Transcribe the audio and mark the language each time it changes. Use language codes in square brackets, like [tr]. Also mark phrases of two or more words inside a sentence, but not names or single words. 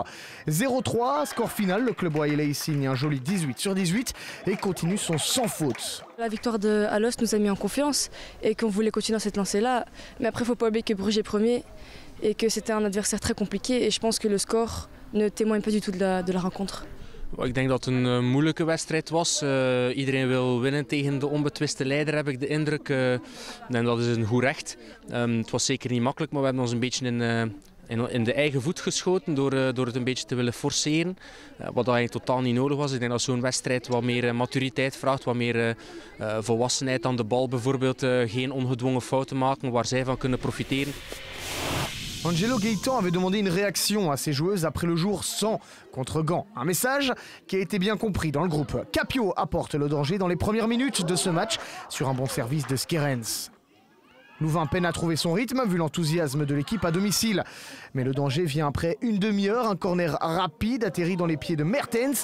[fr] 0-3, score final, le club Wiley signe un joli 18/18 et continue son sans faute. La victoire de Alos nous a mis en confiance et qu'on voulait continuer dans cette lancée-là. Mais après, il ne faut pas oublier que Bruges est premier et que c'était un adversaire très compliqué. Et je pense que le score ne témoigne pas du tout de la rencontre. [nl] Ik denk dat het een moeilijke wedstrijd was. Iedereen wil winnen tegen de onbetwiste leider, heb ik de indruk. En dat is een goed recht. Het was zeker niet makkelijk, maar we hebben ons een beetje in de eigen voet geschoten door het een beetje te willen forceren. Wat eigenlijk totaal niet nodig was. Ik denk dat zo'n wedstrijd wat meer maturiteit vraagt, wat meer volwassenheid aan de bal bijvoorbeeld. Geen ongedwongen fouten maken waar zij van kunnen profiteren. [fr] Angelo Gaëtan avait demandé une réaction à ses joueuses après le jour sans contre Gand. Un message qui a été bien compris dans le groupe. Capio apporte le danger dans les premières minutes de ce match sur un bon service de Skerens. Louvain peine à trouver son rythme vu l'enthousiasme de l'équipe à domicile. Mais le danger vient après une demi-heure. Un corner rapide atterrit dans les pieds de Mertens.